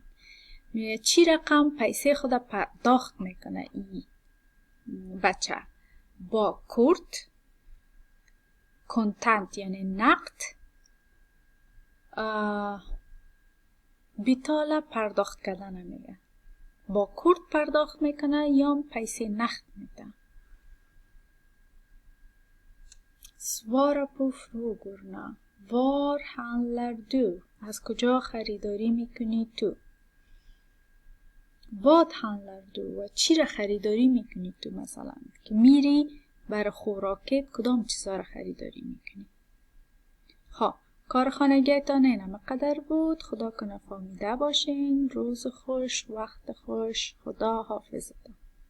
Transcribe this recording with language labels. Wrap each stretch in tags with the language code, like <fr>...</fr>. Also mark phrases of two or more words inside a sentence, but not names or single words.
<fa>چی رقم پیسه خود پرداخت میکنه ای بچه؟ با کورت، کنتنت یعنی نقد، بیتاله پرداخت کردن میگه. با کورت پرداخت میکنه یا پیسه نقد میده.</fa> <sv>svara på frågorna. Var handlar du?</sv> <fa>از کجا خریداری میکنی تو؟</fa> <sv>vad handlar du؟</sv> <fa>و چی را خریداری میکنی تو؟ مثلا که میری برای خوراکت کدام چیزا را خریداری میکنی؟ خب کارخانگیتان اینم قدر بود. خدا کنه فهمیده باشین. روز خوش، وقت خوش. خدا حافظتان.</fa>